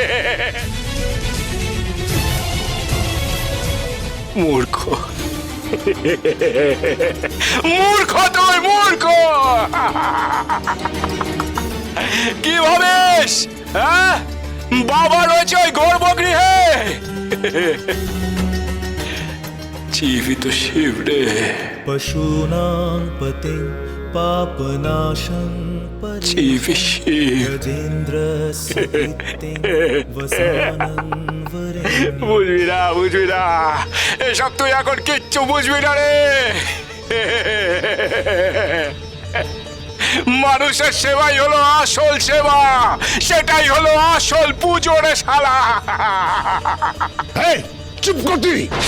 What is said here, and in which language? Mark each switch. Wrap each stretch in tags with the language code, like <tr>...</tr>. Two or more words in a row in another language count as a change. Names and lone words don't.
<bn>মূর্খ, মূর্খ তুই, মূর্খ। কি ভাবিস বাবা রয়েছে ওই গর্ভগৃহে? শিবই তো শিব রে।</bn> <sa>पशूनां पतिं पापनाशं</sa> <bn>শিব শিব,</bn> <sa>गजेन्द्रस्य कीर्तिं वसानं वरेण्यं।</sa> <bn>বুঝবি না, বুঝবি না, এসব তুই এখন কিচ্ছু বুঝবি না রে। মানুষের সেবাই হলো আসল সেবা, সেটাই হলো আসল পুজো রে শালা। এই চুপ কর তুই।</bn>